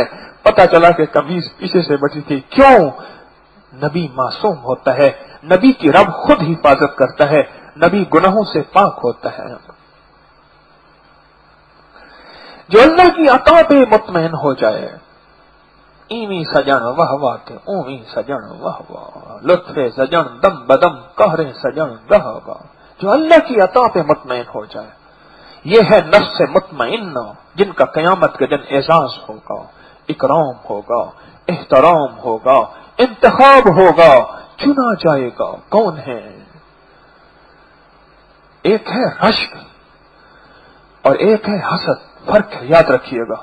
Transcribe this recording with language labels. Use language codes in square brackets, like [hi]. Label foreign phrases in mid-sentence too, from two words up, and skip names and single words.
[ur] پتا چلا کہ قمیض پیچھے سے بچی تھی. क्यों? نبی معصوم ہوتا ہے، نبی کی رب خود حفاظت کرتا ہے، نبی گناہوں سے پاک ہوتا ہے. جو اللہ کی عطا پہ مطمئن ہو جائے, [pa] ایویں سجن واہ واہ تے اوویں سجن واہ واہ، لطف سجن دم بدم قہر سجن واہ واہ، [ur] جو اللہ کی عطا پہ مطمئن ہو جائے، یہ ہے نفس مطمئنہ جن کا قیامت کے دن اعزاز ہوگا، اکرام ہوگا، احترام ہوگا، انتخاب ہوگا، چنا جائے گا۔ کون ہے؟ ایک ہے رشک اور ایک ہے حسد، فرق ہے، یاد رکھیے گا۔